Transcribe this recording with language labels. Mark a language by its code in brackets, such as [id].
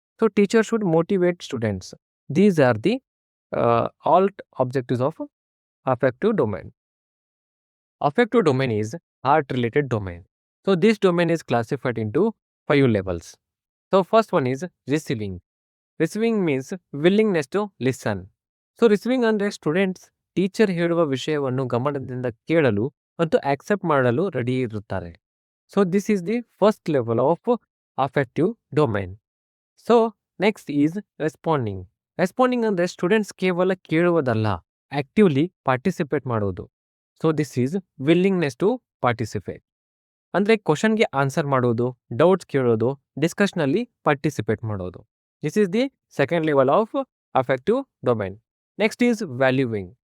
[en] So teachers should motivate students. These are the all objectives of affective domain. Affective domain is heart related domain. So this domain is classified into 5 levels. So first one is receiving. Receiving means willingness to listen. [kn] So receiving ಅಂದ್ರೆ students teacher ಹೇಳುವ ವಿಷಯವನ್ನು ಗಮನದಿಂದ ಕೇಳಲು ಮತ್ತು accept ಮಾಡಲು ready ಇರುತ್ತಾರೆ. [en] So this is the first level of affective domain. So next is responding. [kn] Responding ಅಂದ್ರೆ students ಕೇವಲ ಕೇಳುವುದಲ್ಲ, actively participate ಮಾಡೋದು. [en] So this is willingness to participate. [kn] ಅಂದರೆ ಕ್ವಶನ್ಗೆ ಆನ್ಸರ್ ಮಾಡೋದು, ಡೌಟ್ಸ್ ಕೇಳೋದು, ಡಿಸ್ಕಷನಲ್ಲಿ ಪಾರ್ಟಿಸಿಪೇಟ್ ಮಾಡೋದು. [en] This is the second level of affective domain. Next is valuing.